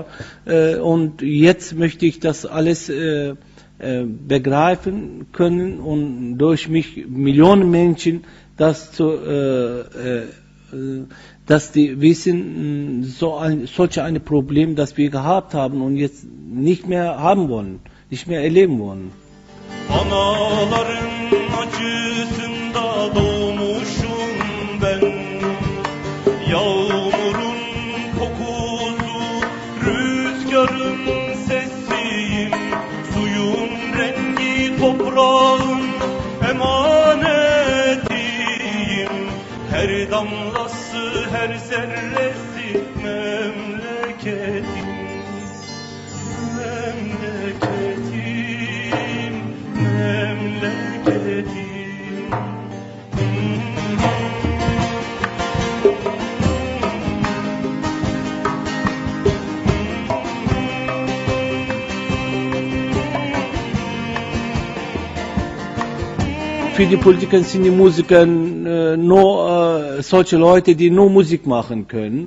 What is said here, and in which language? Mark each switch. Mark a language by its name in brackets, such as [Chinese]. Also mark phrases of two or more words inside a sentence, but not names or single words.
[German] Und jetzt möchte ich das alles begreifen können und durch mich Millionen Menschen dass die wissen, solch ein Problem, das wir gehabt haben und jetzt nicht mehr haben wollen, nicht mehr erleben wollen. [Turkish] Anaların acısında doğmuşum ben. Yağmurun kokusu, rüzgarın sesiyim. Suyun rengi toprağın emanetiyim. Her damlası, her zerresi memleketim. Memleketim, memleketim. [German] Für die Politiker sind die Musiker nur solche Leute, die nur Musik machen können.